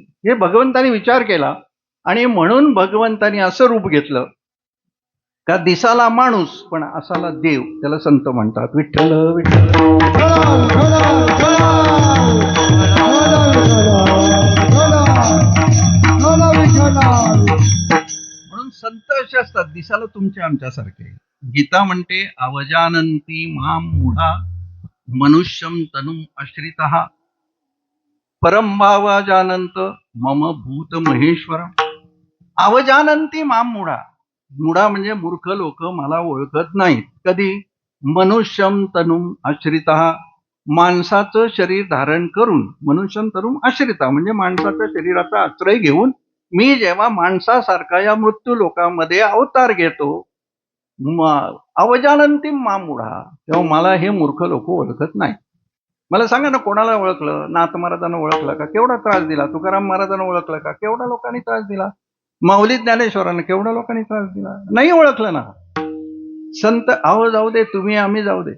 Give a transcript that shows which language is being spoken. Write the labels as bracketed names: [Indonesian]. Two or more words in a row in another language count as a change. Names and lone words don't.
[Marathi] हे भगवंतानी विचार केला आणि म्हणून भगवंतानी असं रूप घेतलं का दिसाला माणूस पण असाला देव. त्याला संत म्हणतात. विठ्ठल विठ्ठल. म्हणून संत असे असतात, दिसाला तुमच्या आमच्यासारखे. गीता म्हणते [Sanskrit] अवजानंती मां मूढा मनुष्यम तनुम आश्रितः परमभावा जानंत मम भूत महेश्वर. अवजानंती मां मूढा. [Marathi] मूढा म्हणजे मूर्ख लोक मला ओळखत नाहीत. [Sanskrit] कधी? मनुष्यम तनुम आश्रितः. [Marathi] माणसाचं शरीर धारण करून, [Sanskrit] मनुष्यम तनुम आश्रिता [Marathi] म्हणजे माणसाच्या शरीराचा आश्रय घेऊन मी जेव्हा माणसासारखा या मृत्यू लोकांमध्ये अवतार घेतो, [Sanskrit] अवजानंती मां मूढा, [Marathi] तेव्हा मला हे मूर्ख लोक ओळखत नाही. मला सांगा ना, कोणाला ओळखलं? नाथ महाराजांना ओळखलं का? केवढा त्रास दिला. तुकाराम महाराजांना ओळखलं का? केवढा लोकांनी त्रास दिला. माऊली ज्ञानेश्वरांना केवढ्या लोकांनी त्रास दिला. नाही ओळखलं ना. संत आहो जाऊ दे, तुम्ही आम्ही जाऊ दे.